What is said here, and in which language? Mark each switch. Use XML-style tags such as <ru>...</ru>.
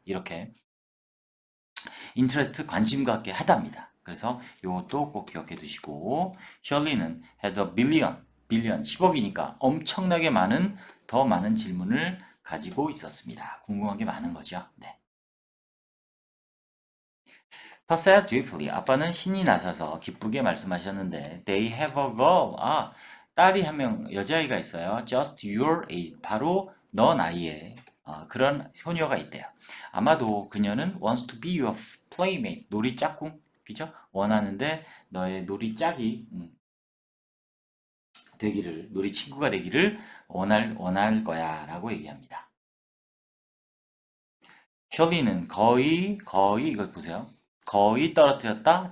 <ko>이렇게 interest, 관심 갖게 하답니다. 그래서 이것도 꼭 기억해 두시고 셜리는 had a billion, 10억이니까 엄청나게 더 많은 질문을 가지고 있었습니다. 궁금한 게 많은 거죠. 네.</ko> <en>Pa said joyfully,</en> <ko>아빠는 신이 나셔서 기쁘게 말씀하셨는데</ko> <en>they have a girl,</en> <ko>딸이 한 명, 여자아이가 있어요.</ko> <en>Just your age.</en> <ko>바로 너 나이에 그런 효녀가 있대요. 아마도 그녀는</ko> <en>wants to be your playmate.</en> <ko>놀이 짝꿍. 그죠? 원하는데 너의 놀이 짝이 되기를, 놀이 친구가 되기를 원할 거야 라고 얘기합니다. 셜리는 거의 이걸 보세요. 거의 떨어뜨렸다.</ko>